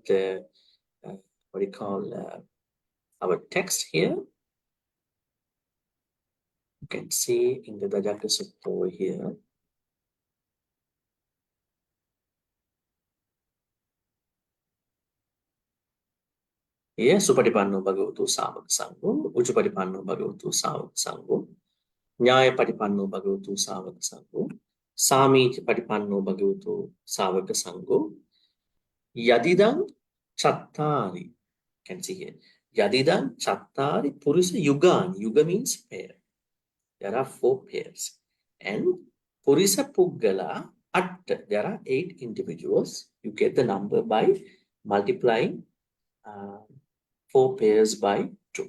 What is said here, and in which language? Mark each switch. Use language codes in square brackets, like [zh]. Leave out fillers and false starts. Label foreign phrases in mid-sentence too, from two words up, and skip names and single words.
[en] What do you call our text here? You can see in the Dhajagga Sutta over here. Here, [pi] Supatipanno Bhagavatu Savaka Sangho, Uchupatipanno Bhagavatu Savaka Sangho, Nyaya Patipanno Bhagavatu Savaka Sangho, Sami Patipanno Bhagavatu Savaka Sangho, Yadidam Chattari. [en] You can see here. [pi] Yadidam Chattari Purisa Yugan. [en] Yuga means pair. There are 4 pairs. [pi] And Purisa Puggala At. [en] There are 8 individuals. You get the number by multiplying 4 pairs by 2.